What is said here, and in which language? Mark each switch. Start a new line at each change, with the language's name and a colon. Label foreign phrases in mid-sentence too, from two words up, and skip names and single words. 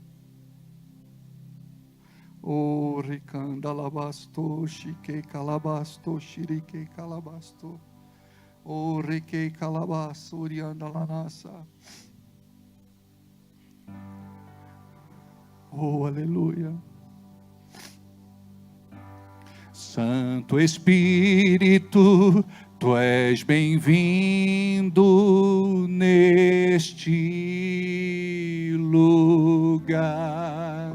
Portuguese: O recandalabasto, chique calabasto, shirike calabasto. O reque calabasto, oriandalanasa. Oh, aleluia. Santo Espírito, Tu és bem-vindo neste lugar.